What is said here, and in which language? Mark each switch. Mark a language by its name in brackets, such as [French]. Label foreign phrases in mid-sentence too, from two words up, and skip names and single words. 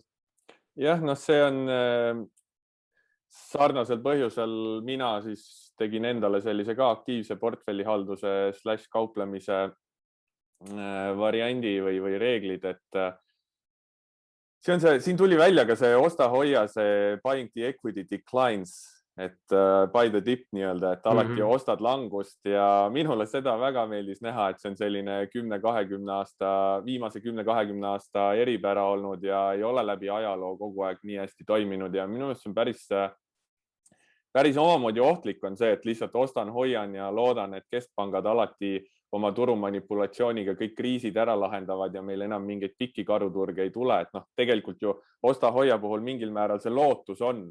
[Estonian] Jah, see on sarnasel põhjusel mina siis tegin endale sellise ka aktiivse portfellihalduse / kauplemise variandi või reeglid, et siin tuli välja ka see osta-hoia, see buying [English] the equity declines, [Estonian] et [English] buy the dip [Estonian] nii-öelda, et alati ostad langust ja minule seda väga meeldis näha, et see on selline 10-20 aasta, viimase 10-20 aasta eripära olnud ja ei ole läbi ajaloo kogu aeg nii hästi toiminud ja minu meelest see on päris omamoodi ohtlik on see, et lihtsalt ostan, hoian ja loodan, et keskpangad alati oma turumanipulatsiooniga kõik kriisid ära lahendavad ja meil enam mingeid pikki karuturge ei tule, et tegelikult ju osta-hoia puhul mingil määral see lootus on.